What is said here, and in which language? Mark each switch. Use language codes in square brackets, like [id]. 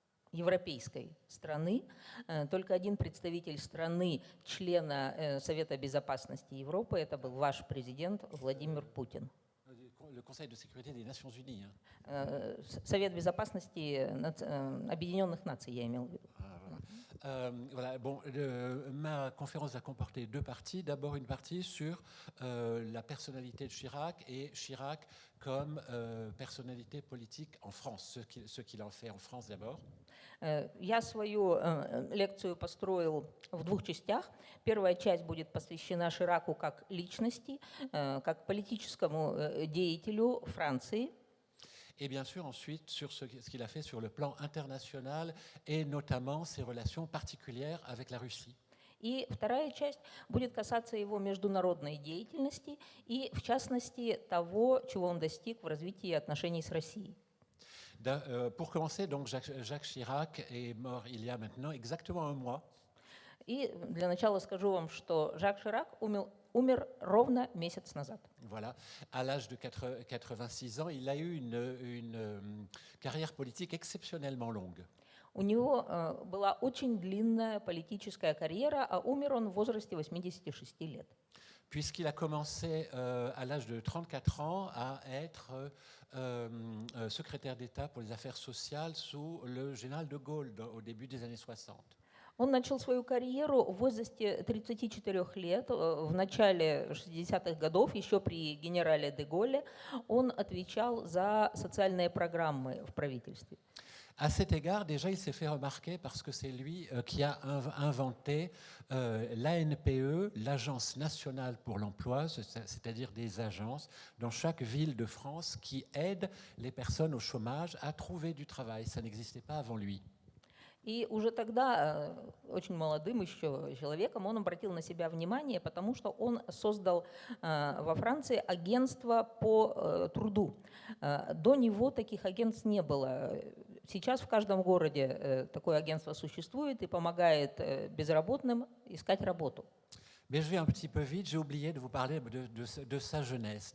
[ru] европейской страны, только один представитель страны, члена Совета Безопасности Европы, это был ваш президент Владимир Путин. [fr] Le Conseil de sécurité des Nations Unies. [ru] Совет Безопасности Объединенных Наций, я имел в виду. [fr] Voilà. Bon, ma conférence va comporter 2 parties. D'abord une partie sur la personnalité de Chirac et Chirac comme personnalité politique en France, ce qu'il en fait en France d'abord. [ru] Я свою лекцию построил в 2 частях. Первая часть будет посвящена Шираку как личности, как политическому деятелю Франции. [fr] Et bien sûr, ensuite, sur ce qu'il a fait sur le plan international et notamment ses relations particulières avec la Russie. [ru] И вторая часть будет касаться его международной деятельности и, в частности, того, чего он достиг в развитии отношений с Россией. [fr] Pour commencer, donc Jacques Chirac est mort il y a maintenant exactement un mois. [ru] И для начала скажу вам, что Жак Ширак умер ровно месяц назад. [fr] Voilà, à l'âge de 86 ans, il a eu une carrière politique exceptionnellement longue. [ru] У него была очень длинная политическая карьера, а умер он в возрасте 86 лет. [fr] Puisqu'il a commencé à l'âge de 34 ans à être secrétaire d'État pour les affaires sociales sous le général de Gaulle au début des années 60. [ru] Он начал свою карьеру в возрасте 34 лет, в начале 60-х годов, еще при генерале де Голле. Он отвечал за социальные программы в правительстве. [fr] À cet égard, déjà, il s'est fait remarquer parce que c'est lui qui a inventé l'ANPE, l'Agence nationale pour l'emploi, c'est-à-dire des agences dans chaque ville de France qui aident les personnes au chômage à trouver du travail. Ça n'existait pas avant lui. [ru] И уже тогда, очень молодым еще человеком, он обратил на себя внимание, потому что он создал во Франции агентство по труду. До него таких агентств не было. Сейчас в каждом городе такое агентство существует и помогает безработным искать работу. [fr] Mais je vais un petit peu vite, j'ai oublié de vous parler de sa jeunesse.